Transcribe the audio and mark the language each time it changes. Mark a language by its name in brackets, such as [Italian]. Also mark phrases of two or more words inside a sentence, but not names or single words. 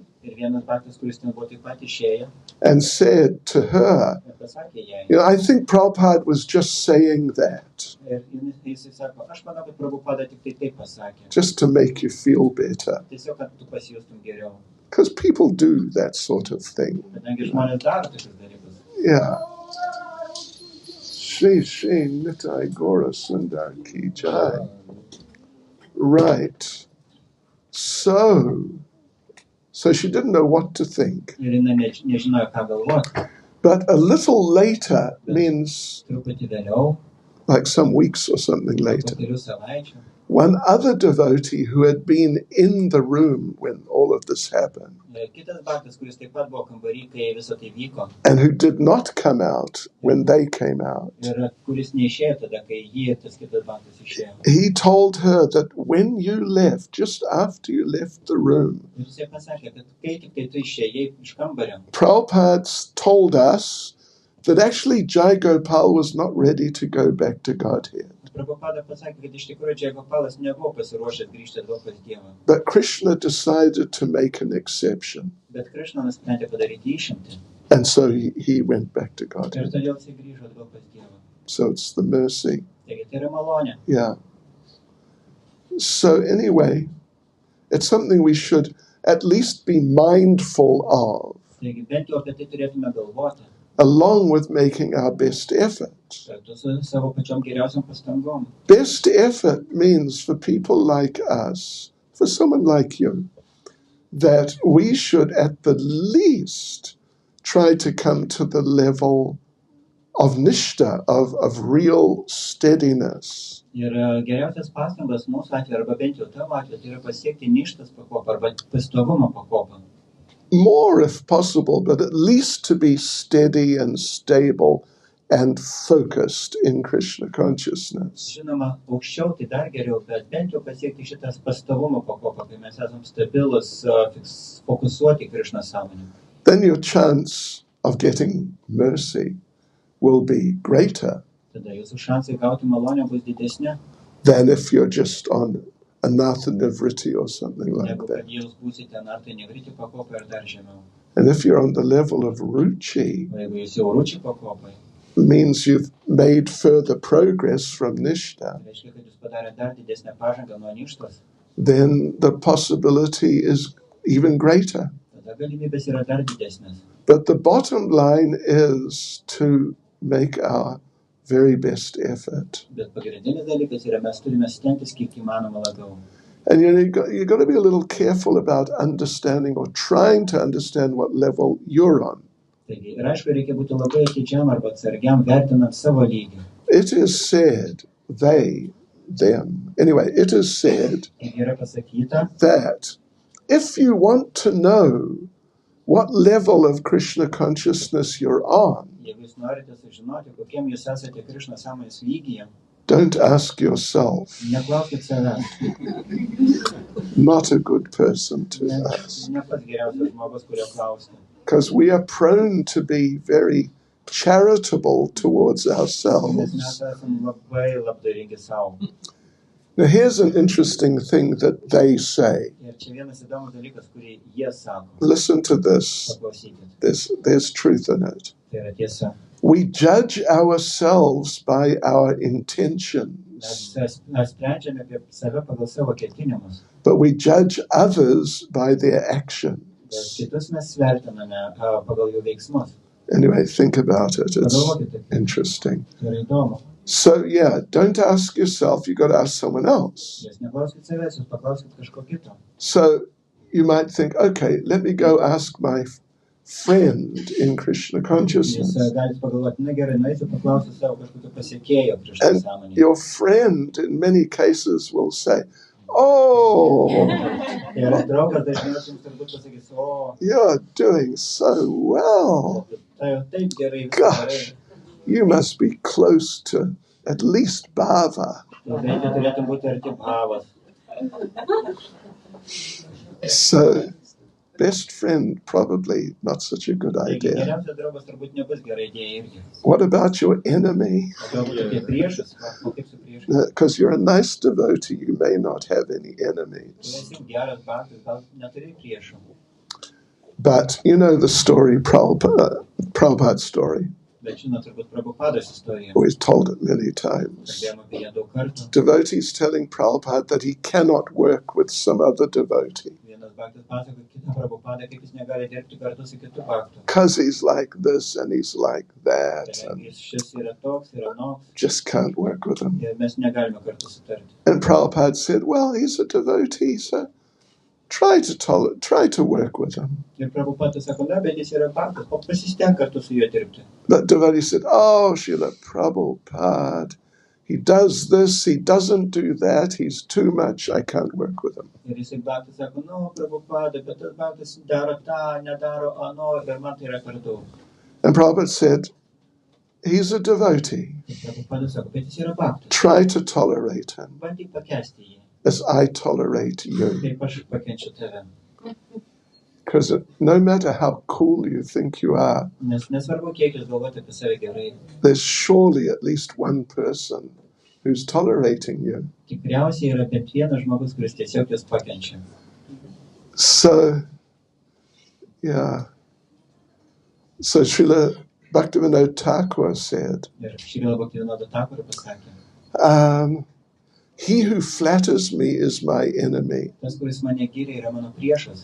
[Lithuanian] Ir vienas baktas, kuris ten buvo taip pat išėjo [English] and said to her, [Lithuanian] ir pasakė jai. [English] I think Prabhupada was just saying that [Lithuanian] Ir jisai sako, aš manau, kad Prabhupada tik tai taip pasakė. [English] just to make you feel better. [Lithuanian] Tiesiog, kad tu pasijustum geriau. [English] Because people do that sort of thing. [Lithuanian] Kadangi žmonės daro tokius dalykus. [English] Yeah. [Hindi] Shri Shri Nitai Gora Sundar Ki Jai. [English] Right. So she didn't know what to think. [Lithuanian] Ir jinai nežinojo, ką galvoti. [English] But a little later means [Lithuanian] Truputį vėliau, [English] like some weeks or something [Lithuanian] po [English] later. [Lithuanian] kelių savaičių, [English] One other devotee who had been in the room when all of this happened [Lithuanian] kitas baktas, kuris taip pat buvo kambarį, kai viso tai vyko, [English] and who did not come out when they came out, [Lithuanian] ir kuris neišėjo tada, kai jį ir tas kitas baktas išėjo. [English] he told her that when you left, just after you left the room, [Lithuanian] Ir jisai pasakė, kad kai tik tai tu išėjai iš kambario, [English] Prabhupada told us that actually Jai Gopal was not ready to go back to Godhead. [Lithuanian] Prabhupada pasakė, kad iš tikrųjų Jai Gopalas nebuvo pasiruošęs grįžti atgal pas Dievą. [English] But Krishna decided to make an exception. [Lithuanian] Bet Krishna nusprendė padaryti išimtį. [English] And so he went back to [Lithuanian] Ir [English] Godhead. [Lithuanian] todėl jisai grįžo atgal pas Dievą. [English] So it's the mercy. [Lithuanian] Taigi tai yra malonė. [English] Yeah. So anyway, it's something we should at least be mindful of, [Lithuanian] Taigi bent jau apie tai turėtume galvoti. [English] along with making our best effort. [Lithuanian] Kartu su savo pačiom geriausiam pastangom. [English] Best effort means for people like us, for someone like you, that we should at the least try to come to the level of nishta, of real steadiness. [Lithuanian] Ir geriausias pastangas mūsų atveju, arba bent jau tavo atveju, tai yra pasiekti ništos pakopą arba pastovumo pakopą. [English] More if possible, but at least to be steady and stable and focused in Krishna consciousness. [Lithuanian] Žinoma, aukščiau tai dar geriau, bet bent jau pasiekti šitas pastovumo pakopą, kai mes esam stabilus, fokusuoti Krishna sąmonę. [English] Then your chance of getting mercy will be greater [Lithuanian] Tada jūsų šansai gauti malonę bus didesnė, [English] than if you're just on [Sanskrit] anatha nivriti [English] or something like [Lithuanian] negu [English] that. [Lithuanian] kad jūs būsite nartai negriti pakopą ir dar žemiau. [English] And if you're on the level of ruchi, [Lithuanian] O jeigu jūs jau rūčiai pakopai, [English] means you've made further progress from nishta, [Lithuanian] tai reiškia, kad jūs padarė dar didesnę pažangą nuo ništos, [English] then the possibility is even greater. [Lithuanian] tada galimybės yra dar didesnės. [English] But the bottom line is to make our very best effort. [Lithuanian] Bet pagrindinis dalykas yra, mes turime stengtis kiek įmanoma labiau. [English] And you've got to be a little careful about understanding or trying to understand what level you're on. [Lithuanian] Taigi, ir aišku, reikia būti labai atidžiam arba atsargiam, vertinant savo lygį. [English] It is said, anyway, it is said [Lithuanian] Ir yra pasakyta, [English] that if you want to know what level of Krishna consciousness you're on, [Lithuanian] jeigu jūs norite sužinoti, kokiem jūs esate Krishna sąmonės lygyje, [English] don't ask yourself. [Lithuanian] neklauskit savęs. [English] Not a good person to ask. [Lithuanian] Ne pats geriausias žmogus, kurio klausti. [English] Because we are prone to be very charitable towards [Lithuanian] Nes mes [English] ourselves. [Lithuanian] esam labai labdaringi savo. [English] Now here's an interesting thing that they say. [Lithuanian] Ir čia vienas įdomus dalykas, kurį jie sako. [English] Listen to this. [Lithuanian] Paklausykit. [English] There's truth in it. [Lithuanian] Tai yra tiesa. [English] We judge ourselves by our intentions, [Lithuanian] Mes sprendžiame apie save pagal savo ketinimus. [English] but we judge others by their actions. [Lithuanian] Bet kitus mes vertiname pagal jų veiksmus. [English] Anyway, think about it. It's [Lithuanian] Pagalvokit apie tai. [English] interesting. [Lithuanian] Tai yra įdomu. [English] So, yeah, don't ask yourself. You've got to ask someone else. [Lithuanian] Jūs neklauskit savęs, jūs paklauskit kažko kito. [English] So you might think, okay, let me go ask my friend in Krishna [Lithuanian] Jūs [English] consciousness. [Lithuanian] galite pagalvoti, na gerai, nueisiu paklausiu savo kažkokio pasiekėjo Krishna [English] And [Lithuanian] sąmonėje. [English] your friend in many cases will say, oh, [Lithuanian] Ir draugas dažniausiai jums turbūt pasakys, o, [English] you're doing so well. [Lithuanian] tai jau taip gerai, [English] Gosh, you must be close to at least Bhava. [Lithuanian] Tai bent jau turėtų būti arti bhavas. [English] So, best friend, probably not such a good [Lithuanian] Taigi [English] idea. [Lithuanian] geriausias draugas turbūt nebus gera idėja irgi. [English] What about your enemy? [Lithuanian] O galbūt apie priešus, o kaip su priešais. [English] Because you're a nice devotee, you may not have any [Lithuanian] Tu [English] enemies. [Lithuanian] esi geras bhaktas, gal neturi priešų. [English] But you know the story, Prabhupada's story. [Lithuanian] Bet žinot, turbūt Prabhupados istorija. [English] We've told it many times. [Lithuanian] Kalbėjom apie ją daug kartų. [English] Devotees telling Prabhupada that he cannot work with some other devotee [Lithuanian] Vienas bhaktas pasako kitą Prabhupadą, kaip jis negali dirbti kartu su kitu bhaktu. [English] because he's like this and he's like that and [Lithuanian] Kadangi šis yra toks, yra noks, [English] just can't work with him. [Lithuanian] ir mes negalime kartu sutarti. [English] And Prabhupada said, well, he's a devotee, so try to work with him. [Lithuanian] Ir Prabhupada sako, na, bet jis yra bhaktas, o pasistenk kartu su juo dirbti. [English] That devotee said, oh, Srila Prabhupada, he does this, he doesn't do that, he's too much, I can't work with him. [Lithuanian] Ir jisai bhaktas sako, nu, Prabhupada, bet tas bhaktas daro tą, nedaro ano, ir man tai yra per daug. [English] And Prabhupada said, he's a devotee. [Lithuanian] Ir Prabhupada sako, bet jis yra bhaktas. [English] Try to tolerate him [Lithuanian] Bandyk pakęsti jį, [English] as I tolerate you. [Lithuanian] kaip aš pakenčiu tave. [English] Because no matter how cool you think you are, [Lithuanian] Nes nesvarbu, kiek jūs galvojate apie save gerai. [English] there's surely at least one person who's tolerating you. [Lithuanian] Tikriausiai yra bent vienas žmogus, kuris tiesiog jūs pakenčia. [English] So, yeah. So Srila Bhaktivinoda Thakur said, [Lithuanian] Ir Šrila Bhaktivinoda Thakur pasakė, [English] he who flatters me is my enemy. [Lithuanian] tas, kuris mane giria, yra mano priešas.